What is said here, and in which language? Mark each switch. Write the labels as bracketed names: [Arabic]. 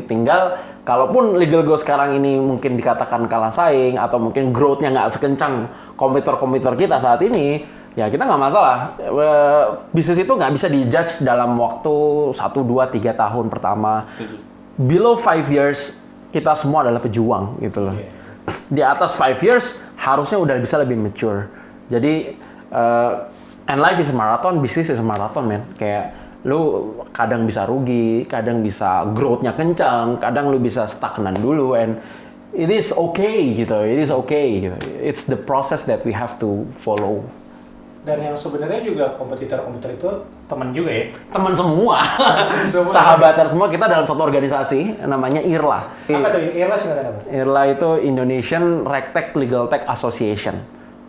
[Indonesian] Tinggal kalaupun Legal Go sekarang ini mungkin dikatakan kalah saing atau mungkin growth-nya nggak sekencang kompetitor-kompetitor kita saat ini, ya kita nggak masalah. Bisnis itu nggak bisa dijudge dalam waktu 1, 2, 3 tahun pertama. [English] Below 5 years, [Indonesian] kita semua adalah pejuang gitu loh. Di atas 5 years, harusnya udah bisa lebih mature. [English] Jadi, and life is a marathon, business is a marathon, man. [Indonesian] Kayak lu kadang bisa rugi, kadang bisa growth-nya kencang, kadang lu bisa stagnan dulu, [English] and it is okay [Indonesian] gitu, it is okay gitu. [English] It's the process that we have to follow. [Indonesian] Dan yang sebenarnya juga kompetitor-kompetitor itu teman juga ya? Teman semua, Semua. sahabatan semua, kita dalam satu organisasi namanya IRLA. Apa tuh? IRLA singkatan apa? IRLA itu Indonesian Regtech Legal Tech Association.